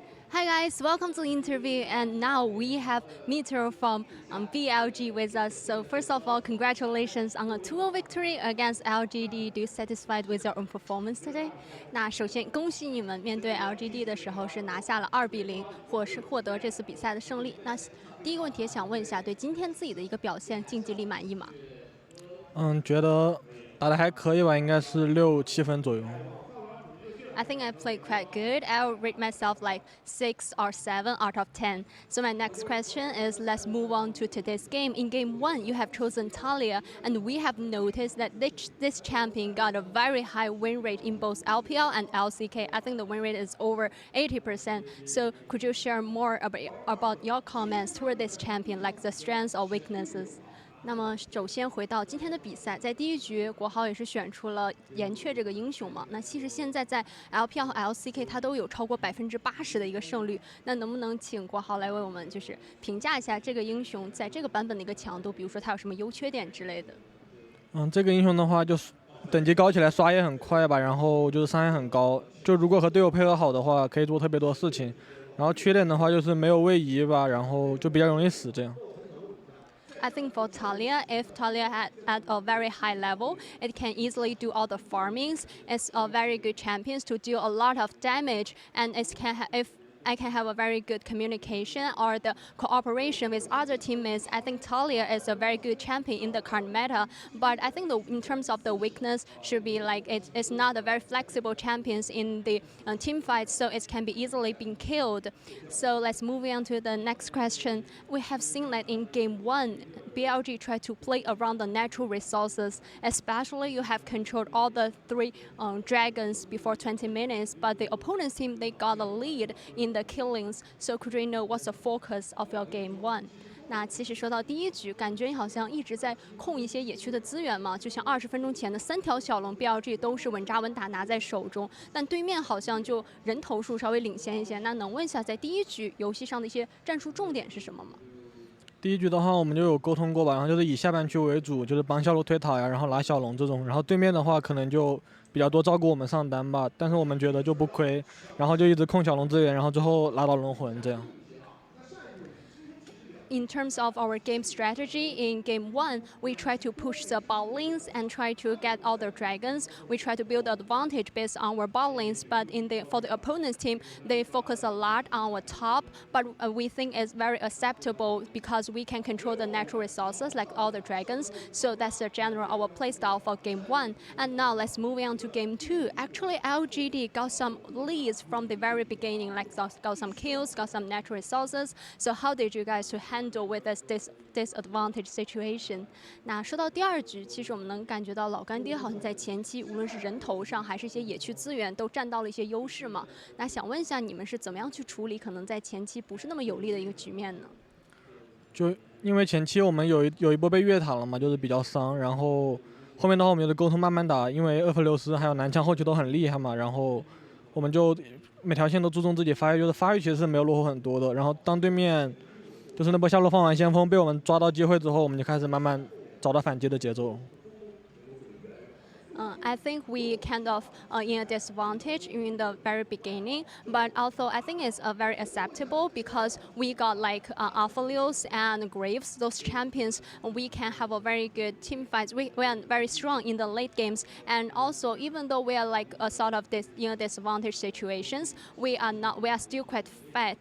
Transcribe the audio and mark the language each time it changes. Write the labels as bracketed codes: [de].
[en] guys, welcome to the interview, and now we have Meteor from BLG with us. So first of all, congratulations on a 2-0 victory against LGD. Do you satisfied with your own performance today? [zh] 那首先恭喜你们面对 LGD 的时候是拿下了2-0，获得这次比赛的胜利。那第一个问题也想问一下，对今天自己的一个表现竞技力满意吗？觉得打得还可以吧，应该是6、7分左右。 [en] I think I played quite good. I'll rate myself like 6 or 7 out of 10. So my next question is, let's move on to today's game. In game 1, you have chosen Talia, and we have noticed that this champion got a very high win rate in both LPL and LCK. I think the win rate is over 80%. So could you share more about your comments toward this champion, like the strengths or weaknesses? [zh] 那么首先回到今天的比赛，在第一局国豪也是选出了岩雀这个英雄嘛。那其实现在在 LPL 和 LCK 它都有超过80%的一个胜率。那能不能请国豪来为我们就是评价一下这个英雄在这个版本的一个强度，比如说它有什么优缺点之类的？这个英雄的话就是等级高起来刷也很快吧，然后就是伤害很高。就如果和队友配合好的话，可以做特别多事情。然后缺点的话就是没有位移吧，然后就比较容易死这样。 [en] I think for Talia, if Talia at a very high level, it can easily do all the farmings. It's a very good champion to deal a lot of damage, and if I can have a very good communication or the cooperation with other teammates. I think Talia is a very good champion in the current meta, but I think in terms of the weakness should be like it's not a very flexible champion in the team fights, so it can be easily been killed. So let's move on to the next question. We have seen that in game 1, BLG tried to play around the natural resources, especially you have controlled all the 3 dragons before 20 minutes, but the opponent's team, they got a lead in the killings. So could we know what's the focus of your game 1? [zh] 那其实说到第一局，感觉你好像一直在控一些野区的资源嘛，就像20分钟前的3条小龙 BLG 都是稳扎稳打拿在手中，但对面好像就人头数稍微领先一些。那能问一下，在第一局游戏上的一些战术重点是什么吗？第一局的话，我们就有沟通过吧，然后就是以下半区为主，就是帮下路推塔呀，然后拿小龙这种，然后对面的话可能就比较多照顾我们上单吧，但是我们觉得就不亏，然后就一直控小龙资源，然后最后拿到龙魂这样。 [en] In terms of our game strategy, in game 1, we try to push the bot lanes and try to get all the dragons. We try to build advantage based on our bot lanes, but for the opponent's team, they focus a lot on our top, but we think it's very acceptable because we can control the natural resources like all the dragons. So that's the general our playstyle for game 1. And now let's move on to game 2. Actually, LGD got some leads from the very beginning, like got some kills, got some natural resources. So how did you guys handle with this disadvantage situation? [zh] 那说到第二局，其实我们能感觉到老干爹好像在前期，无论是人头上还是一些野区资源，都占到了一些优势嘛。那想问一下，你们是怎么样去处理可能在前期不是那么有利的一个局面呢？就因为前期我们有一波被越塔了嘛，就是比较伤，然后后面的话我们就是沟通慢慢打，因为2分流失还有南墙后期都很厉害嘛，然后我们就每条线都注重自己发育，就是发育其实是没有落后很多的，然后当对面就是那波下路放完先锋被我们抓到机会之后，我们就开始慢慢找到反击的节奏。 [en] I think we kind of in a disadvantage in the very beginning, but also I think it's very acceptable because we got like Alphalios and Graves, those champions. We can have a very good team fights. We are very strong in the late games, and also even though we are like a sort of disadvantage situations, we are still quite fat.